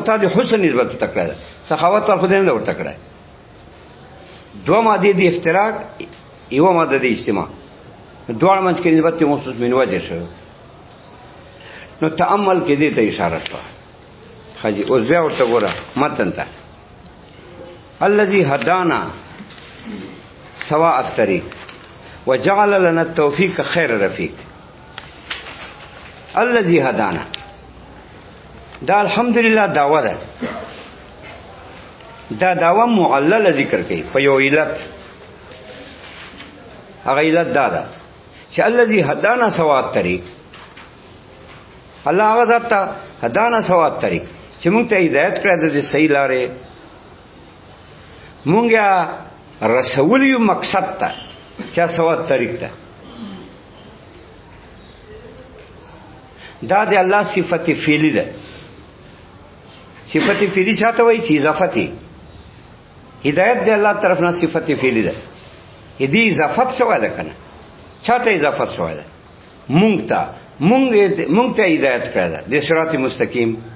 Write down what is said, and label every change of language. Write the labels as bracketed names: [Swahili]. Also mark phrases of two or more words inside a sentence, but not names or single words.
[Pashto] ته د حسن نسبت ته کړه سخاوت ور خو نه ورته کړه دو ماده د افتراق یو ماده د اجتماع دوه منځ کې نسبت محسوس [Arabic] من وجه [Pashto] شو نو تأمل کې دې ته اشاره شوه خاجي اوس بیا ورته ګوره متن ته [Arabic] الذي هدانا سواء الطريق وجعل لنا التوفيق خير رفيق الذي هدانا [Pashto] دا الحمدلله دعوه ده دا دعوه معلل ذکر کوي په یو علت هغه علت دا ده چې [Arabic] الذي هدانا سواء الطريق [Pashto] الله هغه ذات [Arabic] هدانا سواء الطريق [Pashto] چې موږ ته هدایت کړی د صحیح لارې مونږه رسول یو مقصد ته چا [Arabic] سواء الطريق [Pashto] ته دا د الله صفت فعلی ده صفت فعلی چاته وایي چې اضافتی هدایت د الله طرف نه صفت فعلی ده دې اضافت شوی ده کنه چاته اضافت شوی ده مونږ ته هدایت کړی ده د صراط مستقیم